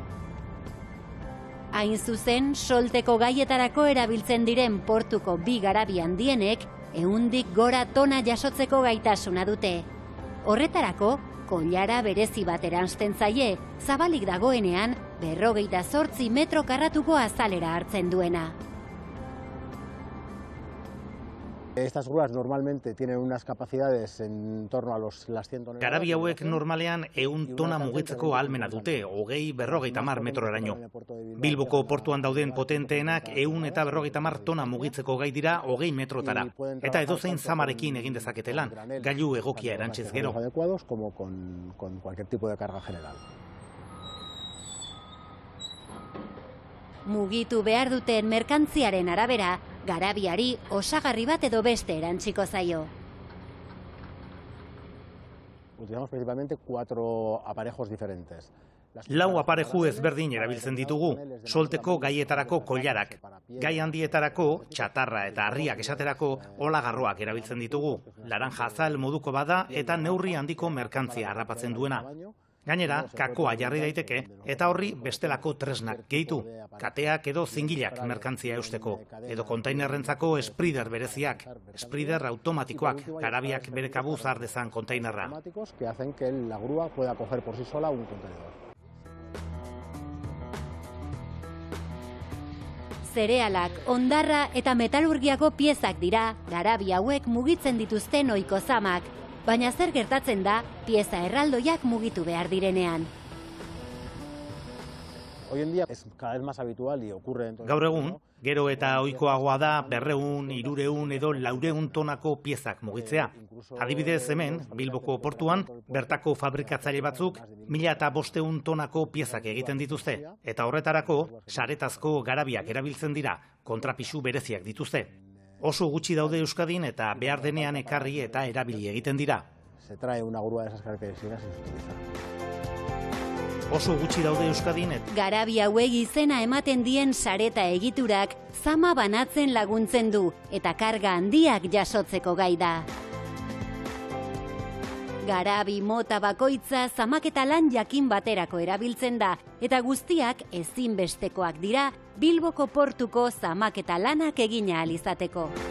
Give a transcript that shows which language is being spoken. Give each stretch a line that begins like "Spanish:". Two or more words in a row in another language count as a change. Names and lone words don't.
Basque: Hain zuzen, solteko gaietarako erabiltzen diren portuko bi garabi handienek 100 gora tona jasotzeko gaitasuna dute. Horretarako, koilara berezi bat eransten zaie, zabalik dagoenean 58 metro karratuko azalera hartzen duena.
Spanish: Estas grúas normalmente tienen unas capacidades en torno a las 100 toneladas.
Basque: Garabi hauek normalean 100 tona mugitzeko ahalmena dute, 20-50 metroraraino. Bilboko portuan dauden potenteenak 150 tona mugitzeko gai dira 20 metrotara. Eta edozein zamarekin egin dezakete lan, gailu egokia erantziz gero.
Spanish: Adecuados como con cualquier tipo de carga general.
Basque: Mugitu behar duten merkantziaren arabera, garabiari osagarri bat edo beste erantziko zaio.
Spanish: Utilizamos principalmente 4 aparejos diferentes.
Basque: 4 apareju ezberdin erabiltzen ditugu, solteko gaietarako koilarak. Gai handietarako, txatarra eta harriak esaterako olagarroak erabiltzen ditugu. Laranja azal moduko bada eta neurri handiko merkantzia harrapatzen duena. Gainera, kakoa jarri daiteke eta horri bestelako tresnak gehitu. Kateak edo zingilak merkantzia eusteko. Edo kontainerrentzako sprider bereziak. Sprider automatikoak, garabiak bere kabuz har dezan kontainerra.
Spanish: Que hacen que la grúa pueda coger por sí sola un contenedor.
Basque: Zerealak, hondarra eta metalurgiako piezak dira, garabi hauek mugitzen dituzten ohiko zamak. Baina zer gertatzen da, pieza erraldoiak mugitu behar direnean.
Spanish: Hoy en día es cada vez más habitual y ocurre en todo.
Basque: Gaur egun, gero eta ohikoagoa da 200, 300 edo 400 tonako piezak mugitzea. Adibidez hemen, Bilboko portuan, bertako fabrikatzaile batzuk 1500 tonako piezak egiten dituzte. Eta horretarako, saretazko garabiak erabiltzen dira, kontrapisu bereziak dituzte. Oso gutxi daude Euskadin eta behar denean ekarri eta erabili egiten dira.
Spanish: Se trae una grúa de esas características y se utiliza.
Basque: Oso gutxi daude Euskadin eta... Garabi hauek izena ematen dien sareta egiturak zama banatzen laguntzen du eta karga handiak jasotzeko gai da. Garabi mota bakoitza zamaketa lan jakin baterako erabiltzen da eta guztiak ezinbestekoak dira Bilboko portuko zamaketa lanak egin ahal izateko.